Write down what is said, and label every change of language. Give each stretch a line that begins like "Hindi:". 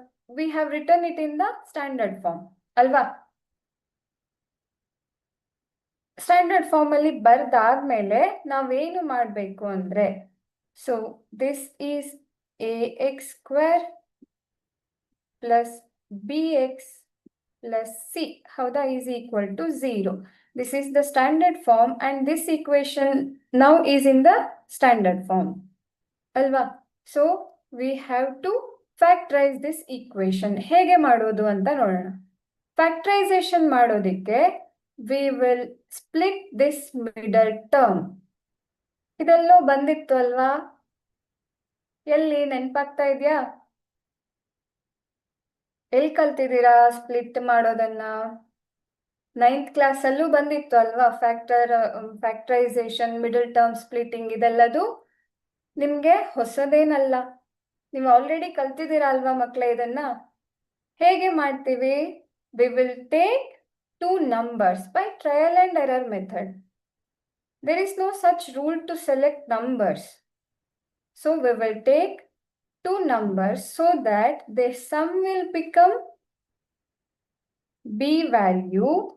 English: We have written it in the standard form
Kannada: ಅಲ್ವಾ? Standard form ಅಲ್ಲಿ ಬರ್ದಾದ್ಮೇಲೆ ನಾವೇನು ಮಾಡಬೇಕು ಅಂದ್ರೆ,
English: so this is
Kannada: ax² + bx + c, ಹೌದಾ,
English: is equal to 0. This is the standard form and this equation now is in the standard form
Kannada: ಅಲ್ವಾ?
English: So we have to factorize this equation.
Kannada: ಹೇಗೆ ಮಾಡೋದು ಅಂತ ನೋಡೋಣ. ಫ್ಯಾಕ್ಟರೈಸೇಷನ್ ಮಾಡೋದಿಕ್ಕೆ
English: we will split this middle term.
Kannada: ಇದೆಲ್ಲೋ ಬಂದಿತ್ತು ಅಲ್ವಾ? ಎಲ್ಲಿ ನೆನ್ಪಾಗ್ತಾ ಇದೆಯಾ? ಎಲ್ಲಿ ಕಲ್ತಿದ್ದೀರಾ ಸ್ಪ್ಲಿಟ್ ಮಾಡೋದನ್ನ? 9th ಕ್ಲಾಸಲ್ಲೂ ಬಂದಿತ್ತು ಅಲ್ವಾ? ಫ್ಯಾಕ್ಟರೈಸೇಷನ್, ಮಿಡಲ್ ಟರ್ಮ್ ಸ್ಪ್ಲಿಟಿಂಗ್, ಇದೆಲ್ಲದು ನಿಮ್ಗೆ ಹೊಸದೇನಲ್ಲ, ನೀವು ಆಲ್ರೆಡಿ ಕಲ್ತಿದ್ದೀರಾ ಅಲ್ವಾ ಮಕ್ಕಳೇ ಇದನ್ನ? ಹೇಗೆ ಮಾಡ್ತೀವಿ?
English: we will take two numbers by trial and error method. There is no such rule to select numbers. So we will take two numbers so that their sum will become b value.